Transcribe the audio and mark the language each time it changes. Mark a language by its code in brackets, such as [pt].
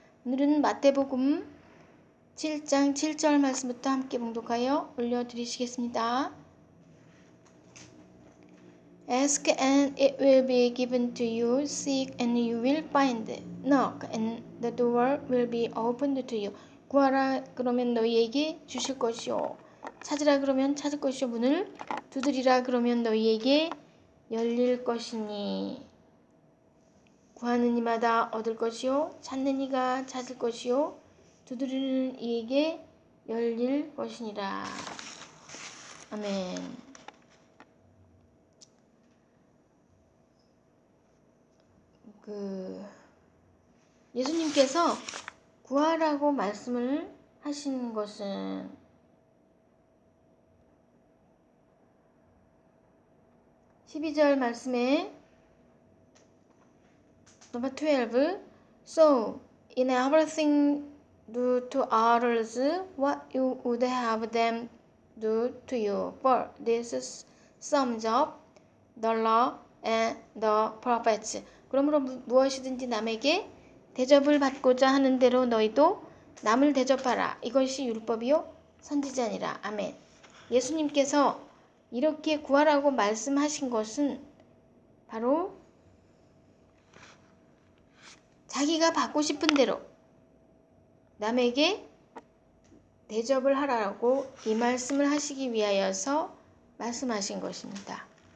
[ko] 오늘은 마태복음 7장 7절 말씀부터 함께 봉독하여 올려드리시겠습니다. [en] Ask and it will be given to you. Seek and you will find. Knock and the door will be opened to you. [ko] 구하라 그러면 너희에게 주실 것이요. 찾으라 그러면 찾을 것이요. 문을 두드리라 그러면 너희에게 열릴 것이니. 구하는 이마다 얻을 것이요. 찾는 이가 찾을 것이요. 두드리는 이에게 열릴 것이니라. 아멘. 예수님께서 구하라고 말씀을 하신 것은 (12절) 말씀에 [en] Number 12. So, in everything do to others what you would have them do to you. For this sums up the law and the prophets. [ko] 그러므로 무엇이든지 남에게 대접을 받고자 하는 대로 너희도 남을 대접하라. 이것이 율법이요 선지자니라. 아멘. 예수님께서 이렇게 구하라고 말씀하신 것은 바로 자기가 받고 싶은 대로 남에게 대접을 하라고 이 말씀을 하시기 위하여서 말씀하신 것입니다.